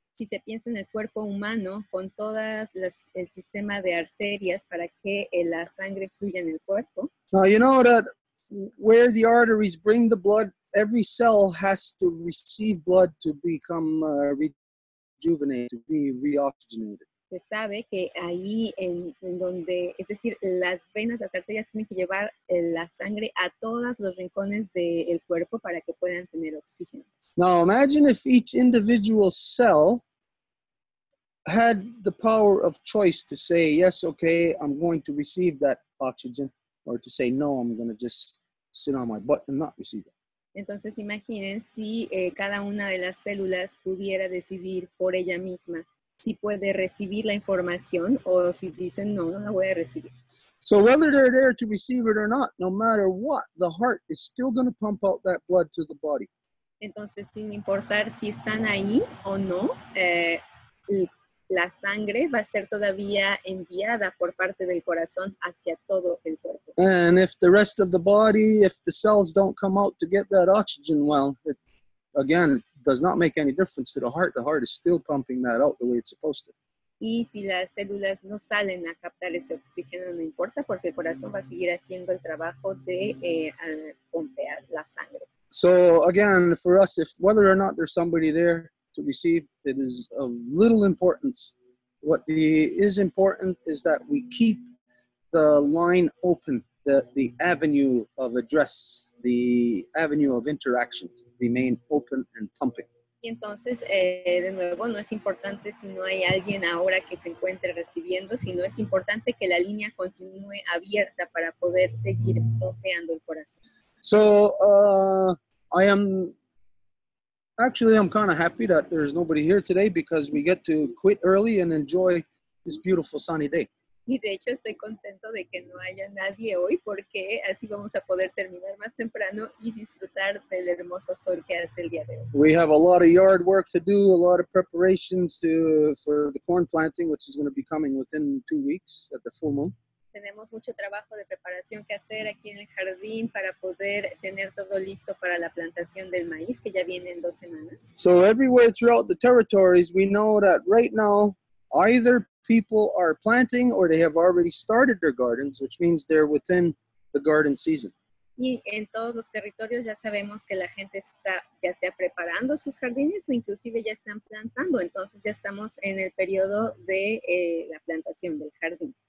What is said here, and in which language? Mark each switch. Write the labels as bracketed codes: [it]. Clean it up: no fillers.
[es] Si se piensa en el cuerpo humano con todas el sistema de arterias para que la sangre fluya en el cuerpo. [en] Now, you know that where the arteries bring the blood, every cell has to receive blood to become rejuvenated, to be reoxygenated. [es] Se sabe que ahí en donde, es decir, las venas, las arterias tienen que llevar la sangre a todos los rincones del cuerpo para que puedan tener oxígeno. [en] Now imagine if each individual cell had the power of choice to say, yes, okay, I'm going to receive that oxygen, or to say, no, I'm going to just sit on my butt and not receive it. [es] Entonces imaginen si cada una de las células pudiera decidir por ella misma si puede recibir la información o si dicen no, no la voy a recibir. [en] So whether they're there to receive it or not, no matter what, the heart is still going to pump out that blood to the body. [es] Entonces, sin importar si están ahí o no, la sangre va a ser todavía enviada por parte del corazón hacia todo el cuerpo. [en] And if the rest of the body, if the cells don't come out to get that oxygen, well, it, again, does not make any difference to the heart. The heart is still pumping that out the way it's supposed to. [es] Y si las células no salen a captar ese oxígeno, no importa, porque el corazón va a seguir haciendo el trabajo de pompear la sangre. [en] So again, for us, if whether or not there's somebody there to receive, it is of little importance. What is important is that we keep the line open, the avenue of address, the avenue of interaction remain open and pumping. [es] Y entonces, de nuevo, no es importante si no hay alguien ahora que se encuentre recibiendo, sino es importante que la línea continúe abierta para poder seguir pompeando el corazón. [en] So I'm kind of happy that there's nobody here today because we get to quit early and enjoy this beautiful sunny day. [es] Y de hecho estoy contento de que no haya nadie hoy porque así vamos a poder terminar más temprano y disfrutar del hermoso sol que hace el día de hoy. [en] We have a lot of yard work to do, a lot of preparations for the corn planting, which is going to be coming within 2 weeks at the full moon. [es] Tenemos mucho trabajo de preparación que hacer aquí en el jardín para poder tener todo listo para la plantación del maíz, que ya viene en 2 semanas. [en] So everywhere throughout the territories, we know that right now, either people are planting or they have already started their gardens, which means they're within the garden season. [es] Y en todos los territorios ya sabemos que la gente está ya sea preparando sus jardines o inclusive ya están plantando. Entonces ya estamos en el periodo de la plantación del jardín.